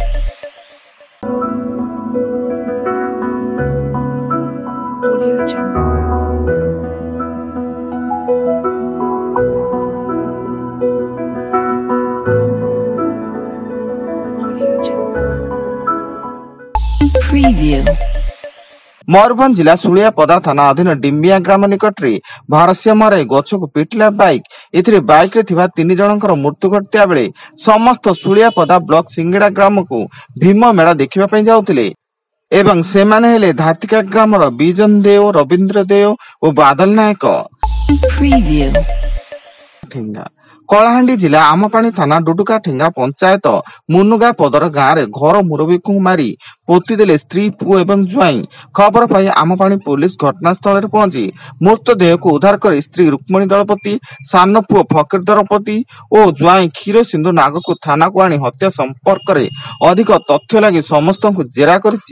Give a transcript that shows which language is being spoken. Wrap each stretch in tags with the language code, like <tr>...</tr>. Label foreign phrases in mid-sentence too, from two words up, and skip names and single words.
<or>Audio Jungle. Audio Jungle. Preview. ମୟୂରଭଞ୍ଜ ଜିଲ୍ଲା ସୁଲିଆପଦା ଥାନା ଅଧୀନ ଡିମ୍ବିଆ ଗ୍ରାମ ନିକଟ ରେ ଭାରସାମ୍ୟ ହରାଇ ଗଛ କୁ ପିଟିଲା ବାଇକ ଏଥିରେ ବାଇକ ରେ ଥିବା 3 ଜଣଙ୍କର ମୃତ୍ୟୁ ଘଟିଆ ବେଳେ ସମସ୍ତ ସୁଲିଆପଦା ବ୍ଲକ ସିଙ୍ଗେଡ଼ା ଗ୍ରାମ କୁ ଭୀମ ମେଳା ଦେଖିବା ପାଇଁ ଯାଉଥିଲେ ଏବଂ ସେମାନେ ହେଲେ ଧାତିକା ଗ୍ରାମ ର ବିଜନ ଦେବ ରବିନ୍ଦ୍ର ଦେବ ଓ ବାଦଲ ନାୟକ। କଳାହାଣ୍ଡି ଜିଲ୍ଲା ଆମପାଣି ଥାନା ଡୁଡୁକା ଠେଙ୍ଗା ପଞ୍ଚାୟତ ମୁନୁଗା ପଦର ଗାଁରେ ଘର ମୁରବୀକୁ ମାରି ପୋତିଦେଲେ ସ୍ତ୍ରୀ ପୁଅ ଏବଂ ଜ୍ୱାଇଁ। ଖବର ପାଇ ଆମପାଣି ପୋଲିସ ଘଟଣାସ୍ଥଳରେ ପହଞ୍ଚି ମୃତଦେହକୁ ଉଦ୍ଧାର କରି ସ୍ତ୍ରୀ ରୁକ୍ମଣୀ ଦଳପତି, ସାନ ପୁଅ ଫକୀର ଦଳପତି ଓ ଜ୍ୱାଇଁ କ୍ଷୀର ସିନ୍ଧୁ ନାଗକୁ ଥାନାକୁ ଆଣି ହତ୍ୟା ସମ୍ପର୍କରେ ଅଧିକ ତଥ୍ୟ ଲାଗି ସମସ୍ତଙ୍କୁ ଜେରା କରିଛି।</or>